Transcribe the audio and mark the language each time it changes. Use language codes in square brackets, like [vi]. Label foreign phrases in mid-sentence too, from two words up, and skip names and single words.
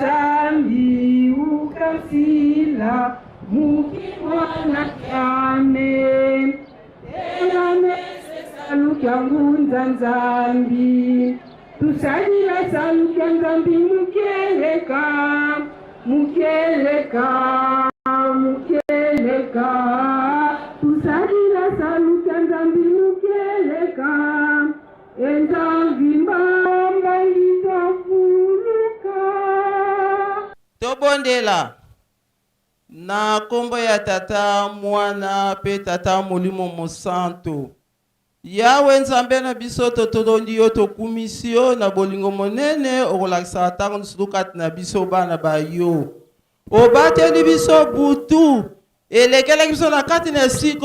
[kg] Nzambi ukansila mukimwana kyame tena mese salu kyangunza Nzambi tusalila salu kya Nzambi mukeleka tusalila saluka Nzambi mukeleka Nzambi mbamba litafuluka. [ln] Tobondela na kombo ya tata mwana pe tata molimo mosanto yawe Nzambe na biso totolondi yo tokumisi yo na bolingo monene okolakisa ntango lisusu kati na biso bana bayo obateli biso butu elekelaki biso na kati na esika